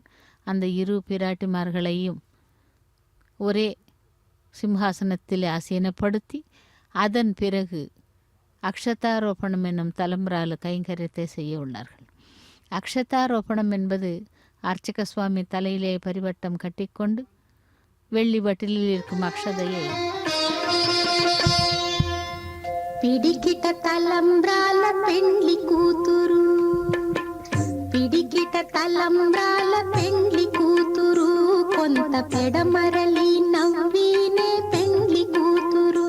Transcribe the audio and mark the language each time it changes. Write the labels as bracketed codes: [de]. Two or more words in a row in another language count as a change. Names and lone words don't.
[ta] அந்த 2 பிராட்டிமார்களையும் ஒரே சிம்ஹாசனத்தில் ஆசீனப்படுத்தி அதன் பிறகு அக்ஷதாரோபணம் என்னும் தலைமுறால கைங்கரியத்தை செய்ய உள்ளார்கள். அக்ஷதாரோபணம் என்பது அர்ச்சக சுவாமி தலையிலே பரிவட்டம் கட்டிக்கொண்டு வெள்ளி வட்டிலில் இருக்கும் அக்ஷதையை [te] పిడికిట తలంబ్రాల పెండ్లి కూతురు, పిడికిట తలంబ్రాల పెండ్లి కూతురు, కొంత పెడమరలి నవ్వినే పెండ్లి కూతురు.